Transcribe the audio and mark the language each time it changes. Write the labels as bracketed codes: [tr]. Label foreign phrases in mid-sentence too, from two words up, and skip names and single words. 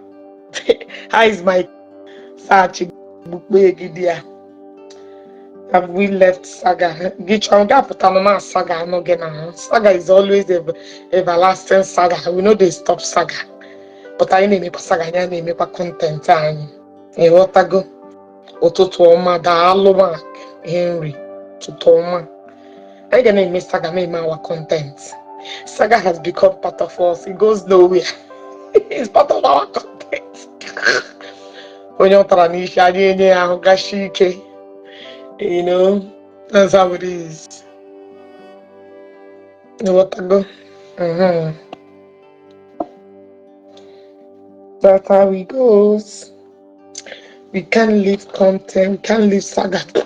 [en] How is my searching? Have we left saga? Saga no again. Saga is always the everlasting saga. We know they stop saga. But I name saga. I name content. You want to go? [ig] Ụtụtụ ọma daalụ Mark Henry ụtụtụ ọma. [en] I'm gonna name Saga name our content. Saga has become part of us. It goes nowhere. It's part of our content. [ig] Onye ọtara n'isi adị enye ya ahụ gashi ike. [en] You know, that's how it is. You want to go? That's how it goes. We can't leave content. We can't leave Saga.